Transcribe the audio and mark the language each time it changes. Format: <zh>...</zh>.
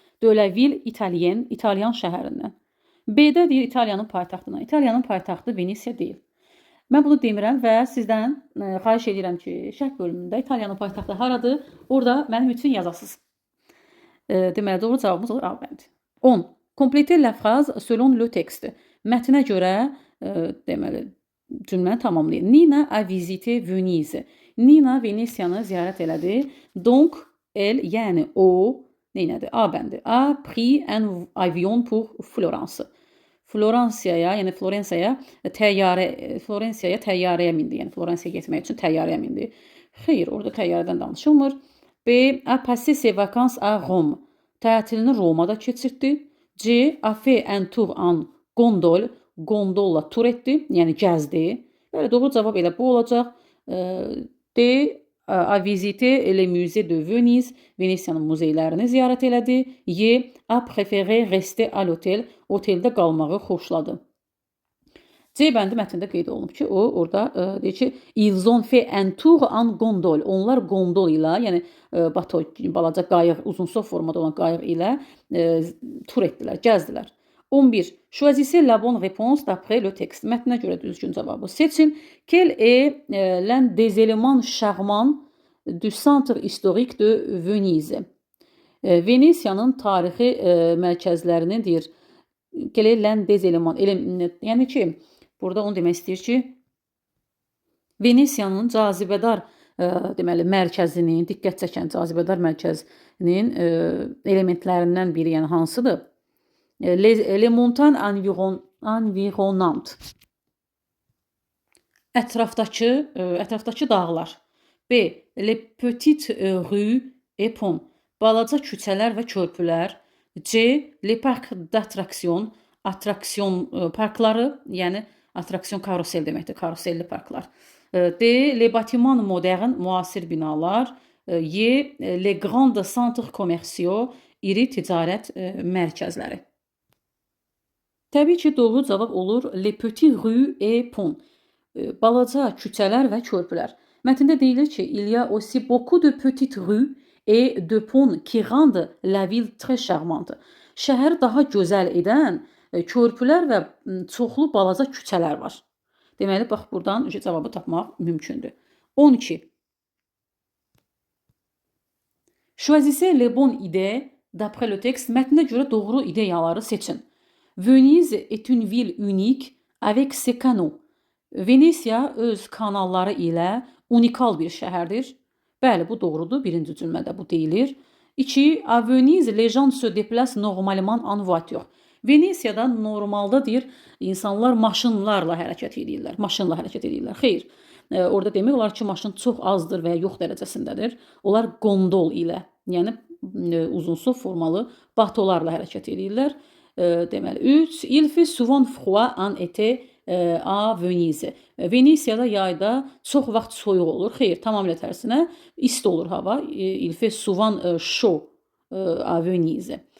<fr>De la ville italienne,</fr> <az>İtalyan şəhərindən. B-də deyir İtaliyanın paytaxtından. İtaliyanın paytaxtı Venesiya deyil. Mən bunu demirəm və sizdən xahiş edirəm ki, şərh bölümündə İtaliyanın paytaxtı haradır? Orada mənim üçün yazasınız. Deməli, doğru cavabımız olur A bəndi. 10.</az> <fr>Complétez la phrase selon le texte.</fr> <az>Mətnə görə deməli, cümləni tamamlayın.</az> <fr>Nina a visité Venise. Nina</fr> <az>Venesiyanı ziyarət elədi.</az> <fr>Donc, elle,</fr> <az>yəni o, neynədir? A bəndi.</az> <fr>A pris un avion pour Florence.</fr> <az>Florensiyaya, yəni Florensiyaya təyyarəyə mindi. Yəni Florensiyaya getmək üçün təyyarəyə mindi. Xeyr, orada təyyarədən danışılmır. B.</az> <fr>A passé ses vacances à Rome.</fr> <az>Tətilini Romada keçirtdi.</az> <fr>C. A fait un tour en gondol.</fr> <az>Gondolla tur etdi, yəni gəzdi. Bəli, doğru cavab elə bu olacaq. D.</az> <fr>A visité le musée de Venise.</fr> <az>Venesiyanın muzeylərini ziyarət elədi. Y.</az> <fr>A préféré rester à l'hôtel.</fr> <az>Oteldə qalmağı xoşladı. C bəndi mətndə qeyd olunub ki, o orada deyir ki,</az> <fr>ils ont fait un tour en gondol.</fr> <az>Onlar gondol ilə, yəni bato, balaca qayıq, uzunsov formada olan qayıq ilə tur etdilər, gəzdilər. 11.</az> <fr>Choisissez la bonne réponse d'après le texte.</fr> <az>Mətnə görə düzgün cavabı seçin.</az> <fr>Quel est l'un des éléments charmants du centre historique de Venise?</fr> <az>Venesiyanın tarixi mərkəzlərini deyir.</az> <fr>Quel est l'un des éléments?</fr> <az>Yəni ki, burada onu demək istəyir ki, Venesiyanın cazibədar deməli mərkəzinin, diqqət çəkən cazibədar mərkəzinin elementlərindən biri, yəni hansıdır?</az> <fr>Les montagnes environnantes.</fr> <az>Ətrafdakı dağlar. B.</az> <fr>Les petites rues et ponts.</fr> <az>Balaca küçələr və körpülər. C.</az> <fr>Les parcs d'attraction.</fr> <az>Attraksiyon parkları, yəni attraksiyon karusel deməkdir, karuselli parklar. D.</az> <fr>Les bâtiments modernes,</fr> <az>müasir binalar.</az> <fr>Y. Les grands centres commerciaux,</fr> <az>iri ticarət mərkəzləri. Təbii ki, doğru cavab olur</az> <fr>les petits rues et ponts.</fr> <az>Balaca küçələr və körpülər. Mətndə deyilir ki,</az> <fr>il y a aussi beaucoup de petites rues et de ponts qui rendent la ville très charmante.</fr> <az>Şəhəri daha gözəl edən körpülər və çoxlu balaca küçələr var. Deməli, bax, buradan cavabı tapmaq mümkündür. 12. Choisissez les bonnes idées d'après le texte. Mətnə görə doğru ideyaları seçin.</az> <fr>Venise est une ville unique avec ses canaux.</fr> <az>Venesiya öz kanalları ilə unikal bir şəhərdir. Bəli, bu doğrudur. Birinci cümlədə bu deyilir. 2.</az> <fr>À Venise, les gens se déplacent normalement en voiture.</fr> <az>Venesiyada normalda deyir, insanlar maşınlarla hərəkət edirlər. Maşınla hərəkət edirlər. Xeyr. Orada demək olar ki, maşın çox azdır və ya yox dərəcəsindədir. Onlar gondol ilə, yəni uzunsov formalı batolarla hərəkət edirlər. Deməli, 3.</az> <fr>Il fait souvent froid en été à Venise.</fr> <az>Venesiyada yayda çox vaxt soyuq olur. Xeyr, tamamilə tərsinə isti olur hava.</az> <fr>Il fait souvent chaud à Venise.</fr>